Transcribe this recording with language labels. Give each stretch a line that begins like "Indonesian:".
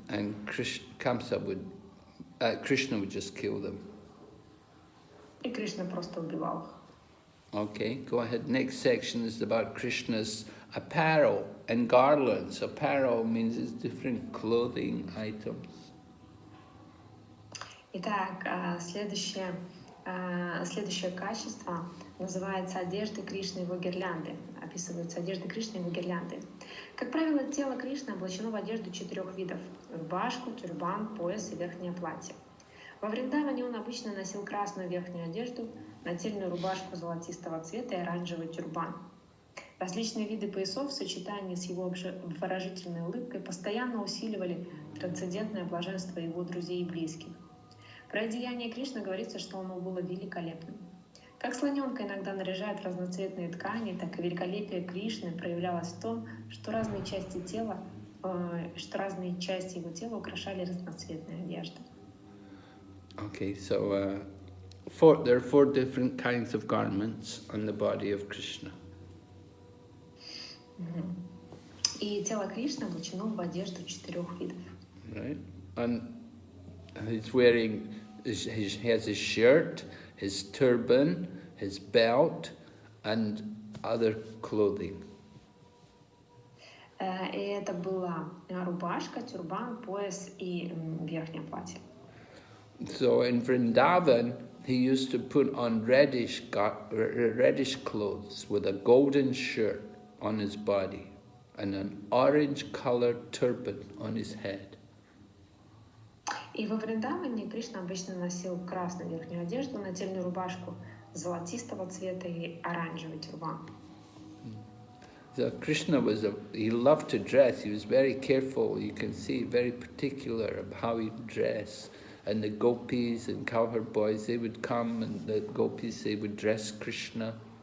English: And Krishna would just kill them.
Russian: И Кришна просто убивал их.
English: Okay, go ahead. Next section is about Krishna's apparel and garlands. Apparel means it's different clothing items.
Russian: Итак, следующее качество называется одежды Кришны и его гирлянды. Описываются одежды Кришны и его гирлянды. Как правило, тело Кришны облачено в одежду 4 видов: рубашку, тюрбан, пояс и верхнее платье. Во Вриндаване он обычно носил красную верхнюю одежду, нательную рубашку золотистого цвета и оранжевый тюрбан. Различные виды поясов в сочетании с его обворожительной улыбкой постоянно усиливали трансцендентное блаженство его друзей и близких. Про одеяние Кришны говорится, что оно было великолепным. Как слоненка иногда наряжают разноцветные ткани, так и великолепие Кришны проявлялось в том, что разные части его тела украшали разноцветные одежды.
English: Okay, so there are 4 different kinds of garments on the body of Krishna.
Russian: И тело Кришны облачено в одежду 4 видов.
English: Right, and he's wearing, he has his shirt, his turban, his belt, and other clothing.
Russian: И это была рубашка, тюрбан, пояс и верхнее платье.
English: So in Vrindavan, he used to put on reddish clothes with a golden shirt on his body and an orange-colored turban on his head.
Russian: И во Вриндаване Кришна обычно носил красную верхнюю одежду, нательную рубашку золотистого цвета и оранжевый тюрбан.
English: So Krishna he loved to dress. He was very careful. You can see very particular of how he dressed. And the gopis and cowherd boys, they would come, and the gopis, they would dress Krishna.